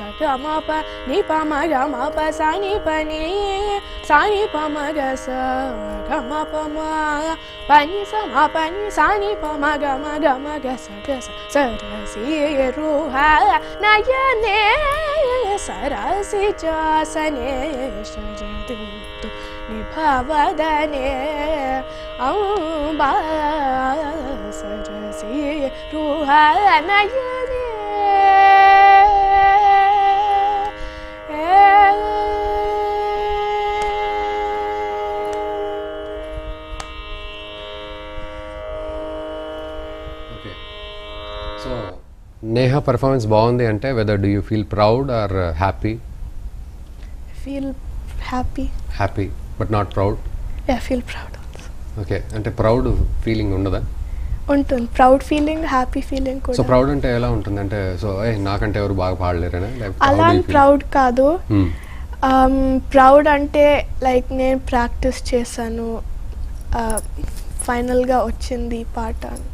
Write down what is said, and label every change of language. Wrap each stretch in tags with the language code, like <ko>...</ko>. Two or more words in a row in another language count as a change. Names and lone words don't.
<sa>गम प नि पम गम प सनि पनि पम ग स गम पम पनि स म पनि सनि पम गम ग स सरसि रुहानयने सरसिजासने शरदूतु निभावदने अम्बा सरसि रुहानयने</sa> <en>So Neha performance</en> <te>బాగుంది అంటే</te> <en>whether do you feel proud or happy? feel happy. happy but not proud? Yeah, I feel proud also.</en> <te>ఓకే, అంటే</te> <en>proud feeling</en> <te>ఉండదా? ఉంటుంది</te> <en>proud feeling, happy feeling</en> <te>సో కూడా. ప్రౌడ్ అంటే ఎలా ఉంటుంది అంటే సో నాకంటే ఎవరు బాగా పాడలేరనా అలా అని లేకపోతే ప్రౌడ్ కాదు. ప్రౌడ్ అంటే లైక్ నేను ప్రాక్టీస్ చేశాను, ఫైనల్గా వచ్చింది పాట అని.</te>